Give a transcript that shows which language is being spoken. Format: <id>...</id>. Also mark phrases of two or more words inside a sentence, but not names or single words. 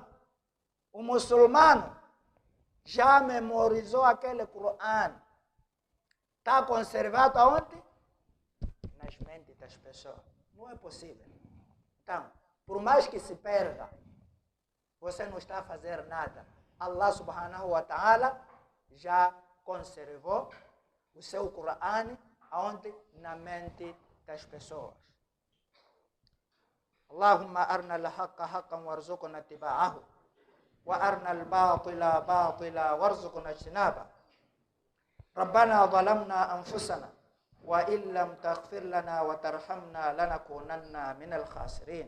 <pt>O muçulmano já memorizou aquele Coran. Está conservado aonde? Nas mentes das pessoas. Não é possível. Então, por mais que se perda, você não está a fazer nada. Allah</pt> <ar>سبحانه وتعالى</ar> <pt>já conservou o seu Coran aonde? Na mente das pessoas.</pt> <ar>اللهم أرنا الحق حقا وارزقنا اتباعه وأرنا الباطل باطلا وارزقنا اجتنابه. ربنا ظلمنا أنفسنا وإن لم تغفر لنا وترحمنا لنكونن من الخاسرين.</ar>